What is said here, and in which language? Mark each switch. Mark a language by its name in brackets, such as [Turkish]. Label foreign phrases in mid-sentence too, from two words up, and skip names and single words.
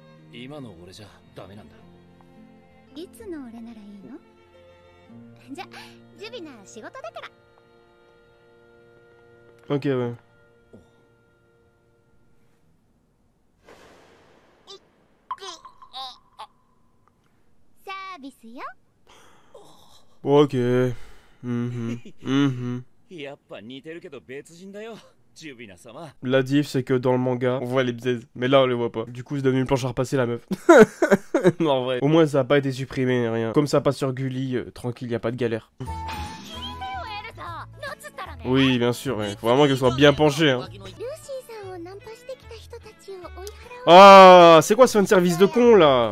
[Japanese] 今の俺じゃダメなんだ。いつの俺ならいいの？じゃ、ジュビナ仕事だから。 [French] Ok, ouais. Service yo. Ok. Mhm. [Japanese] やっぱ似てるけど別人だよ、ジュビナ様。 [French] La diff, c'est que dans le manga, on voit les bzaises. Mais là, on les voit pas. Du coup, c'est devenu une planche à repasser, la meuf. Non, en vrai. Au moins, ça a pas été supprimé, rien. Comme ça passe sur Gulli, tranquille, y a pas de galère. Oui, bien sûr, ouais. Faut vraiment qu'elle soit bien penchée, hein. Ah, c'est quoi ce fan-service de con, là?